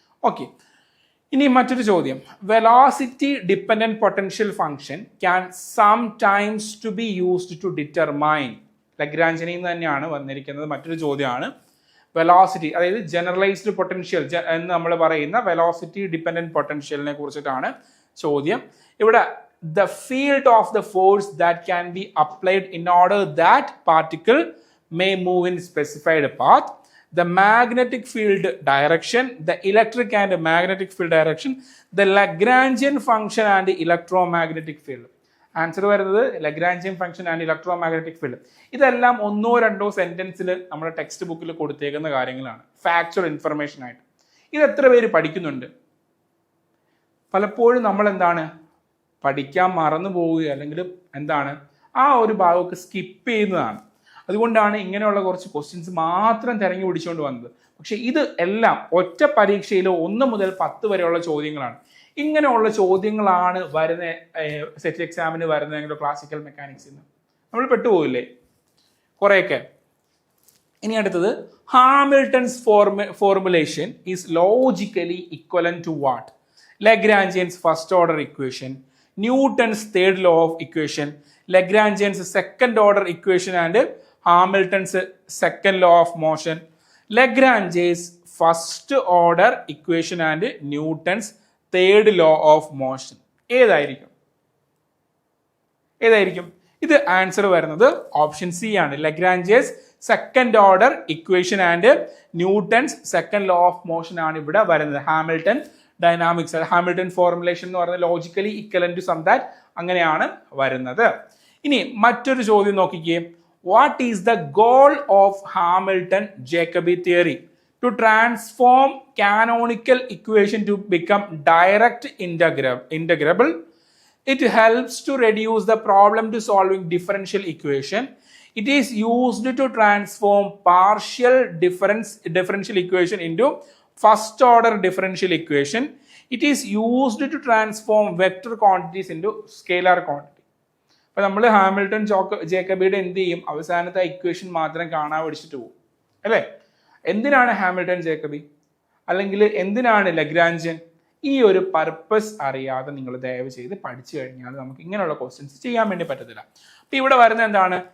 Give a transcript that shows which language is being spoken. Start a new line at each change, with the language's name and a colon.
Malayalam: Okay, ഇനി മറ്റൊരു ചോദ്യം,
English: Velocity dependent potential function can sometimes to be used to determine.
Malayalam: ലഗ്രാൻജിയനിൽ നിന്ന് തന്നെയാണ് വന്നിരിക്കുന്നത്. മറ്റൊരു ചോദ്യമാണ്, വെലോസിറ്റി, അതായത് ജനറലൈസ്ഡ് പൊട്ടൻഷ്യൽ എന്ന് നമ്മൾ പറയുന്ന വെലോസിറ്റി ഡിപ്പെൻഡന്റ് പൊട്ടൻഷ്യലിനെ കുറിച്ചിട്ടാണ് ചോദ്യം.
English: ഇവിടെ the field of the force that can be applied in order that particle may move in specified path, the magnetic field direction, the electric and magnetic field direction, the Lagrangian function and the electromagnetic field.
Malayalam: Answer വരുന്നത് Lagrangian function and electromagnetic field. ഇതെല്ലാം ഒന്നോ രണ്ടോ സെന്റൻസിൽ നമ്മുടെ text ബുക്കിൽ കൊടുത്തേക്കുന്ന കാര്യങ്ങളാണ്, factual information ആയിട്ട്. ഇത് എത്ര പേര് പഠിക്കുന്നുണ്ട്? പലപ്പോഴും നമ്മൾ എന്താണ് പഠിക്കാൻ മറന്നു പോവുക, അല്ലെങ്കിൽ എന്താണ് ആ ഒരു ഭാഗമൊക്കെ സ്കിപ്പ് ചെയ്യുന്നതാണ്. അതുകൊണ്ടാണ് ഇങ്ങനെയുള്ള കുറച്ച് ക്വസ്റ്റ്യൻസ് മാത്രം തിരഞ്ഞു പിടിച്ചുകൊണ്ട് വന്നത്. പക്ഷെ ഇത് എല്ലാം ഒറ്റ പരീക്ഷയിൽ 1 മുതൽ 10 വരെയുള്ള ചോദ്യങ്ങളാണ്. ഇങ്ങനെയുള്ള ചോദ്യങ്ങളാണ് വരുന്ന സെറ്റ് എക്സാമിന് വരുന്നതെങ്കിലും ക്ലാസിക്കൽ മെക്കാനിക്സിൽ നിന്ന് നമ്മൾ പെട്ടുപോകില്ലേ കുറേയൊക്കെ.
English: ഇനി അടുത്തത്, Hamilton's formulation is logically equivalent to what? Lagrangian's first order equation, Newton's third law of equation, Lagrangian's second order equation and Hamilton's second law of motion, Lagrange's first order equation and Newton's third law of motion.
Malayalam: ഏതായിരിക്കും? ഇത് answer വരുന്നത് option C ആണ്.
English: Lagrange's second order equation and Newton's second law of motion
Malayalam: ആണ് ഇവിടെ വരുന്നത്. Hamilton dynamics, Hamilton formulation എന്ന് പറയുന്നത്
English: logically equivalent to some that,
Malayalam: അങ്ങനെയാണ് വരുന്നത്. ഇനി മറ്റൊരു ചോദ്യം നോക്കിക്കേ.
English: What is the goal of Hamilton Jacobi theory? To transform canonical equation to become direct integrable. It helps to reduce the problem to solving differential equation. It is used to transform partial differential equation into first order differential equation. It is used to transform vector quantities into scalar quantity.
Malayalam: അപ്പോൾ നമ്മൾ Hamilton ജേക്കബിയുടെ എന്ത് ചെയ്യും? അവസാനത്തെ equation മാത്രം കാണാൻ പഠിച്ചിട്ട് പോകും അല്ലേ? എന്തിനാണ് ഹാമിൽട്ടൺ ജേക്കബി, അല്ലെങ്കിൽ എന്തിനാണ് ലഗ്രാഞ്ചിയൻ? ഈ ഒരു പർപ്പസ് അറിയാതെ നിങ്ങൾ ദയവ് ചെയ്ത് പഠിച്ചു കഴിഞ്ഞാൽ നമുക്ക് ഇങ്ങനെയുള്ള ക്വസ്റ്റ്യൻസ് ചെയ്യാൻ വേണ്ടി പറ്റത്തില്ല. അപ്പൊ ഇവിടെ വരുന്നത് എന്താണ്?